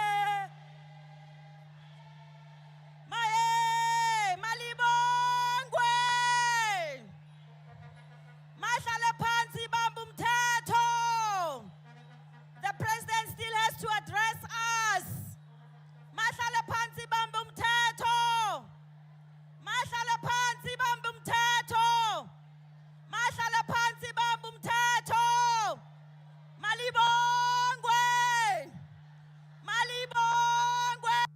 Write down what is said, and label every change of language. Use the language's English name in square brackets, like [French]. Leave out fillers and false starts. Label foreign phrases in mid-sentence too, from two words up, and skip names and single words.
[Zulu] Maye, malibongwe. Mahlale phansi bamba umthetho. [English] The president still has to address us. [Zulu] Mahlale phansi bamba umthetho. Mahlale phansi bamba umthetho. Mahlale phansi bamba umthetho. Malibongwe. Malibongwe.